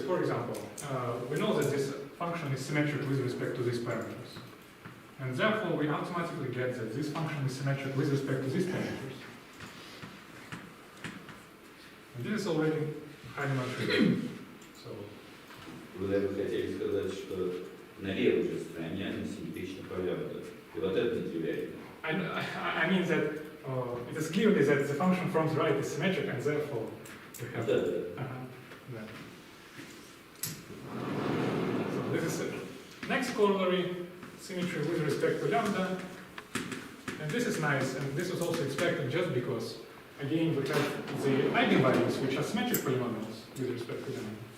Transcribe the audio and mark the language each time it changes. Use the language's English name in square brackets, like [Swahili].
[English] For example, we know that this function is symmetric with respect to these parameters, and therefore we automatically get that this function is symmetric with respect to these parameters. And this is already highly non-trivial. So [Russian] Вы, наверное, хотели сказать, что на левой же стороне они симметрично по лямбда. И вот это нетривиально. [English] I mean that it is clearly that the function from the right is symmetric, and therefore we have. [Russian] Да. [English] Yeah. So this is the next corollary, symmetry with respect to lambda, and this is nice, and this was also expected just because, again, we have the eigenvalues which are symmetric polynomials with respect to lambda.